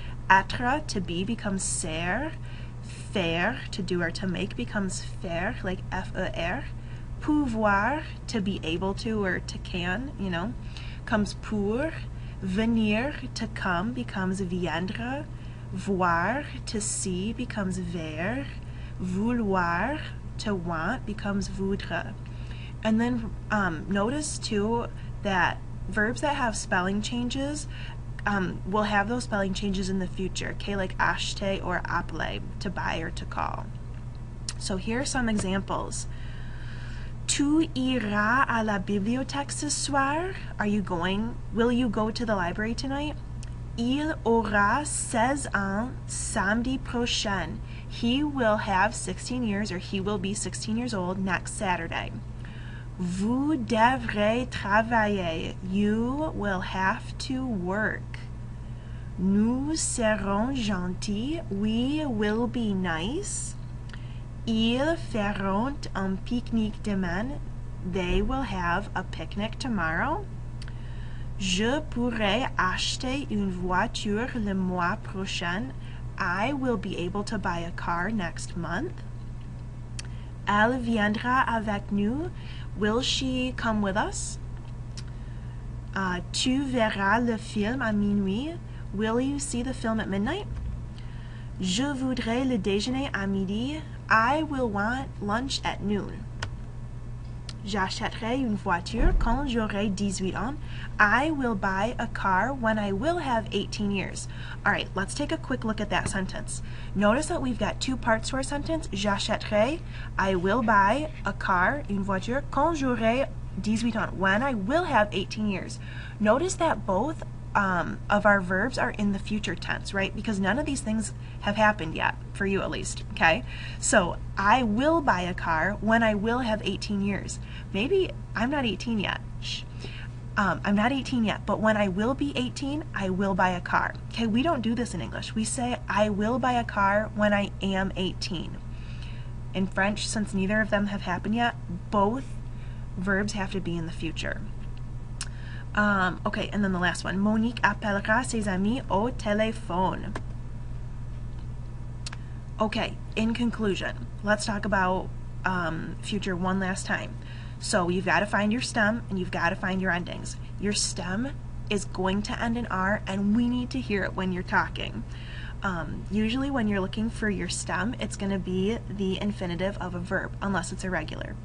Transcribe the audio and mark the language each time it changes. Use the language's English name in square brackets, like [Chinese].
[English] être, to be, becomes ser, faire, to do or to make, becomes faire, like fer, pouvoir, to be able to or to can, you know, comes pour, venir, to come, becomes viendre, voir, to see, becomes ver, vouloir, to want, becomes voudre. And then notice too that verbs that have spelling changes will have those spelling changes in the future, okay, like acheter or appeler, to buy or to call. So here are some examples. [French] Tu iras à la bibliothèque ce soir? [English] Will you go to the library tonight? [French] Il aura 16 ans samedi prochain. [English] He will have 16 years, or he will be 16 years old next Saturday. [French] Vous devrez travailler. [English] You will have to work. [French] Nous serons gentils. [English] We will be nice. [French] Ils feront un pique-nique demain. [English] They will have a picnic tomorrow. [French] Je pourrais acheter une voiture le mois prochain. [English] I will be able to buy a car next month. [French] Elle viendra avec nous. [English] Will she come with us? [French] Tu verras le film à minuit. [English] Will you see the film at midnight? [French] Je voudrais le déjeuner à midi. [English] I will want lunch at noon. [French] J'achèterai une voiture quand j'aurai 18 ans. [English] I will buy a car when I will have 18 years. All right, let's take a quick look at that sentence. Notice that we've got two parts to our sentence. [French] J'achèterai, [English] I will buy a car, [French] une voiture, quand j'aurai 18 ans, [English] when I will have 18 years. Notice that both of our verbs are in the future tense, right? Because none of these things have happened yet, for you at least, okay? So, I will buy a car when I will have 18 years. Maybe I'm not 18 yet. Shh. I'm not 18 yet, but when I will be 18, I will buy a car. Okay, we don't do this in English. We say, I will buy a car when I am 18. In French, since neither of them have happened yet, both verbs have to be in the future. Okay, and then the last one. [French] Monique appellera ses amis au téléphone. [English] Okay, in conclusion, let's talk about future one last time. So you've got to find your stem and you've got to find your endings. Your stem is going to end in R, and we need to hear it when you're talking. Usually when you're looking for your stem, it's going to be the infinitive of a verb, unless it's irregular.